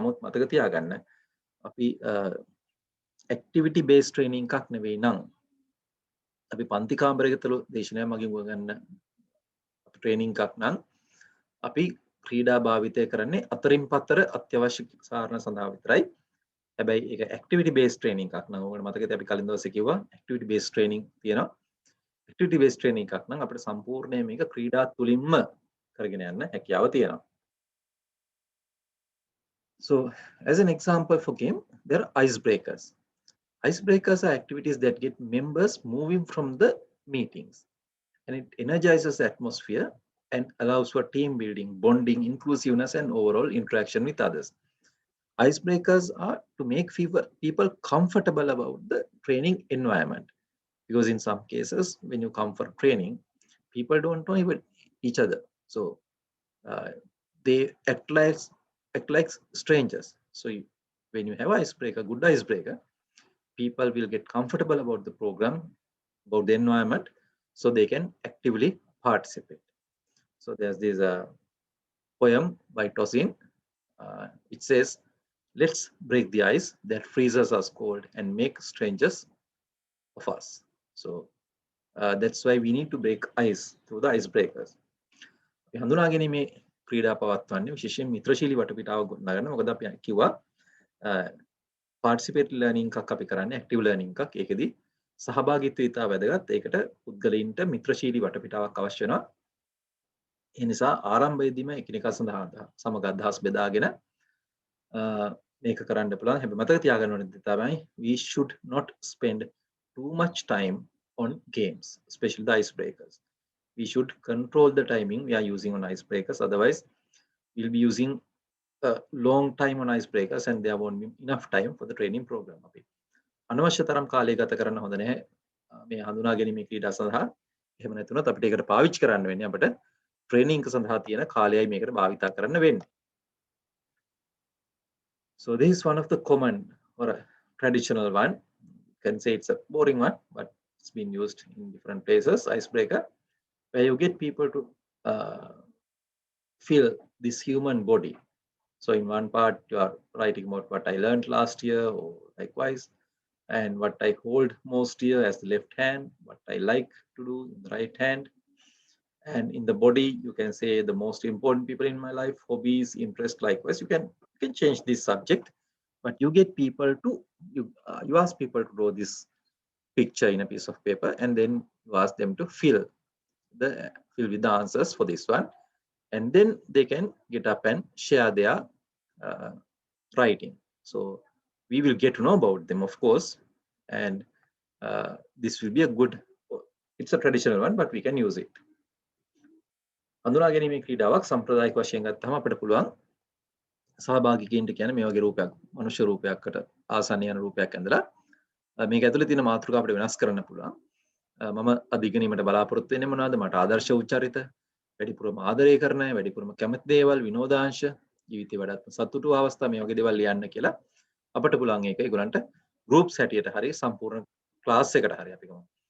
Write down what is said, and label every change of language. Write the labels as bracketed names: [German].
[Sinhala] නමුත් මතක තියාගන්න අපි ඇක්ටිවිටි බේස් ට්‍රේනින් එකක් නෙවෙයි නම් අපි පන්ති කාමරයකතල දේශනය මගින් ගන්න ට්‍රේනින් එකක් නම් අපි ක්‍රීඩා භාවිතය කරන්නේ අතරින් පතර අත්‍යවශ්‍ය කාරණා සඳහා විතරයි. හැබැයි ඒක ඇක්ටිවිටි බේස් ට්‍රේනින් එකක් නම් ඔයගොල්ලෝ මතකද අපි කලින් දවසේ කිව්වා ඇක්ටිවිටි බේස් ට්‍රේනින් තියෙනවා. ඇක්ටිවිටි බේස් ට්‍රේනින් එකක් නම් අපිට සම්පූර්ණයෙන් මේක ක්‍රීඩා තුලින්ම කරගෙන යන්න හැකියාව තියෙනවා. [English] So as an example for game, there are icebreakers. Icebreakers are activities that get members moving from the meetings, and it energizes the atmosphere and allows for team building, bonding, inclusiveness, and overall interaction with others. Icebreakers are to make people comfortable about the training environment, because in some cases, when you come for training, people don't know even each other. So they act like strangers. So when you have icebreaker, good icebreaker, people will get comfortable about the program, about the environment, so they can actively participate. So there's this poem by Tosin. It says, "Let's break the ice that freezes us cold and make strangers of us." So that's why we need to break ice through the icebreakers. [Sinhala] හඳුනා ගැනීමේ ක්‍රීඩා පවත්වන්නේ විශේෂයෙන් මිත්‍රශීලී වටපිටාව ගොඩනගන්න. මොකද අපි කිව්වා participate learning එකක් අපි කරන්නේ ඇක්ටිව් ලර්නින් එකක්. ඒකෙදි සහභාගීත්වය ඉතා වැදගත්. ඒකට පුද්ගලයින්ට මිත්‍රශීලී වටපිටාවක් අවශ්‍ය වෙනවා. ඒ නිසා ආරම්භයේදීම එකිනෙකා සමග අදහස් බෙදාගෙන මේක කරන්න පුළුවන්. හැබැයි මතක තියාගන්න ඕනේ තමයි [English] we should not spend too much time on games, especially the icebreakers. We should control the timing we are using on icebreakers. Otherwise, we'll be using a long time on icebreakers and there won't be enough time for the training program. [Sinhala] අනවශ්‍ය තරම් කාලය ගත කරන්න හොඳ නැහැ මේ හඳුනා ගැනීමේ ක්‍රීඩා සඳහා. එහෙම නැතුනොත් අපිට ඒකට පාවිච්චි කරන්න වෙන්නේ අපිට ට්‍රේනින් එක සඳහා තියෙන කාලයයි මේකට භාවිතා කරන්න වෙන්නේ. [English] So this is one of the common or a traditional one. You can say it's a boring one, but it's been used in different places, icebreaker, where you get people to feel this human body. So in one part, you are writing about what I learned last year or likewise, and what I hold most dear as the left hand, what I like to do in the right hand. And in the body, you can say the most important people in my life, hobbies, interests, likewise. You can change this subject, but you get people to, you ask people to draw this picture in a piece of paper, and then you ask them to fill with the answers for this one. And then they can get up and share their writing. So we will get to know about them, of course, and this will be a good, it's a traditional one, but we can use it. [Sinhala] හඳුනා ගැනීමේ ක්‍රීඩාවක් සම්ප්‍රදායික වශයෙන් ගත්තම අපිට පුළුවන් සහභාගිකයින්ට කියන්නේ මේ වගේ රූපයක් මනුෂ්‍ය රූපයකට ආසන්න යන රූපයක් ඇඳලා මේක ඇතුලේ තියෙන මාතෘකාව අපිට වෙනස් කරන්න පුළුවන්. මම අධිගණීමට බලාපොරොත්තු වෙන්නේ මොනවද? මට ආදර්ශ උච්චරිත, වැඩිපුරම ආදරය කරන අය, වැඩිපුරම කැමති දේවල්, විනෝදාංශ, ජීවිතේ වඩාත් සතුටු අවස්ථා මේ වගේ දේවල් ලියන්න කියලා අපිට පුළුවන් ඒක ඒගොල්ලන්ට ගෲප්ස් හැටියට හරි සම්පූර්ණ ක්ලාස් එකට හරි අපි ගමු.